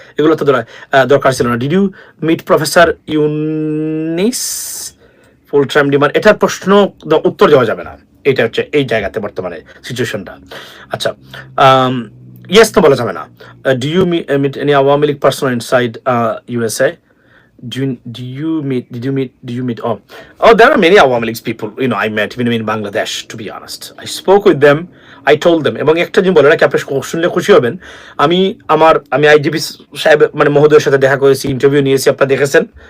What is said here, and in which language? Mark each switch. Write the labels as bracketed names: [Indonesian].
[Bangla] এগুলো তো দরকার ছিল না। [English] Did you meet professor Yunus full time demand? [Bangla] এটার প্রশ্ন উত্তর দেওয়া যাবে না, এটা হচ্ছে এই জায়গাতে বর্তমানে সিচুয়েশনটা। আচ্ছা, ইয়েস তো বলা যাবে না। [English] Do you meet any Awami League person inside USA? Did you meet? Oh, there are many Awami League people, I met even in Bangladesh, to be honest. I spoke with them, I told them, [Bangla] এবং একটা জিনিস বলে রাখি, আপনি শুনলে খুশি হবেন, আমি আইজিপি সাহেব মানে মহোদয়ের সাথে দেখা করেছি, ইন্টারভিউ নিয়েছি, আপনারা দেখেছেন।